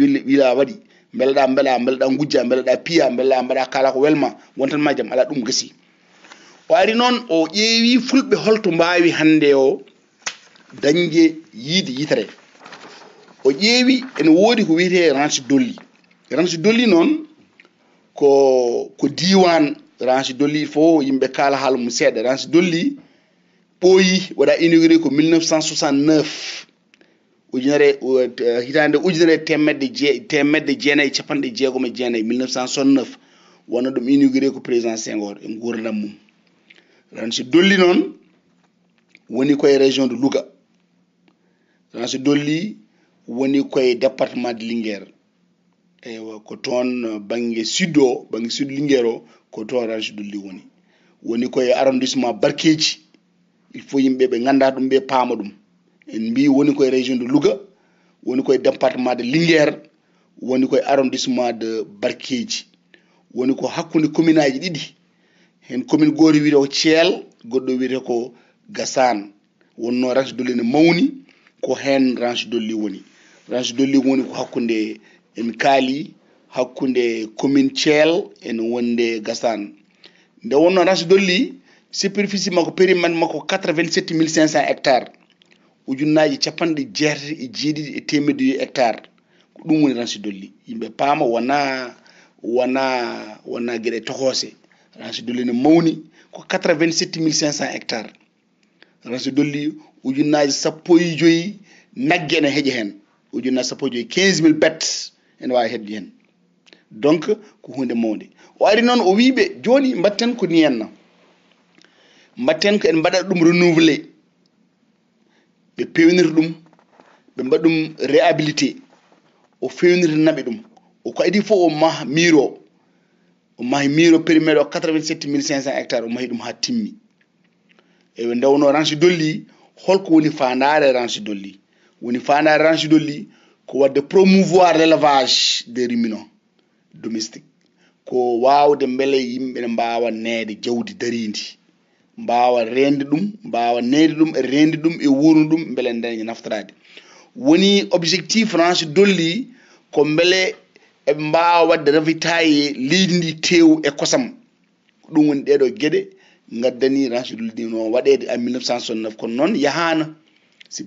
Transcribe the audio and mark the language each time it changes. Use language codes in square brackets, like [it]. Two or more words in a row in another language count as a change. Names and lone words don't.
[ff] wila waɗi beeleɗa gujja beeleɗa piya beeleɗa mbaɗa kala ko welma wontan ma jaam ala ɗum gasi o ari noon o ƴeewi fulɓe holto mbawi hande o dañde yiide yitere o ƴeewi ene woodi ko wiyete ranch dolli noon ko diwan ranch dolli fo yimɓe kala haala mum seeɗa ranch dolli ɓooyi waɗa inauguré ko 1969 hitande ujunere temedde jeenayyi capanɗe jeegom e jeenayyi 1969 wona ɗum inauguré ko président Senghor e gurdam mum ranch dolli noon woni koye [fr] région de Louga [ff] ranch dolli woni koye [fr] département de Linguére [ff] eywa ko toon banggue sud Linguére o ko toon ranch dolli woni koye arrondissement Barkeji [fr] il faut [ff] yimɓe ɓe ganda ɗum ɓe paama ɗum en mbi woni koye [fr] région de Louga [ff] woni koye [fr] département de Linguére [ff] woni koye [fr] arrondissement de Barkeji [ff] woni ko hakkude commune aji ɗiɗi hen commune goto wiyete ko Thiel goɗɗo wiyete ko Gassane wonno ranch dolli ne mawni ko hen ranch dolli woni ko hakkude en kaali hakkude commune Thiel en wonde Gassane nde wonno ranch dolli superficie makko périmètre makko 87 500 hectares ujunnaji capanɗe jeetati e jeeɗiɗi e temedde hectares ko ɗum woni ranch dolli yimɓe paama wona gueɗe tohose ranch dolli ne mawni ko 87 500 hectares ranch dolli ujunnaji 15 nagge ene heeƴa hen ujunnaji 15 15 000 bêtes ene wawi hedde hen donc ko hunde mawde o ari noon o wiɓe joni mbatten ko ni henna mbatten ko en mbaɗat ɗum renouvelé ɓe pewnira ɗum ɓe mbaɗa ɗum réhabilité o fewnira naɓe ɗum o ko adi fof o maha miro périmètre o 87 500 hectares o mahi ɗum ha timmi eɓe ndewno ranch dolli holko woni fandare ranch dolli ko wadde [fr] promouvoir l'élevage des ruminants domestique [ff] ko wawde beele yimɓe ne mbawa neede jawdi daridi mbawa rende ɗum mbawa neede ɗum e rende ɗum e wurnu ɗum beele daña naftorade woni objectif ranch dolli ko beele eɓe mbawa wadde ravitaille leydi ndi tew e kosam ɗum woni ɗeɗo gueɗe gaddani ranch dolli no waɗede en 1969 kono noon yahana sibi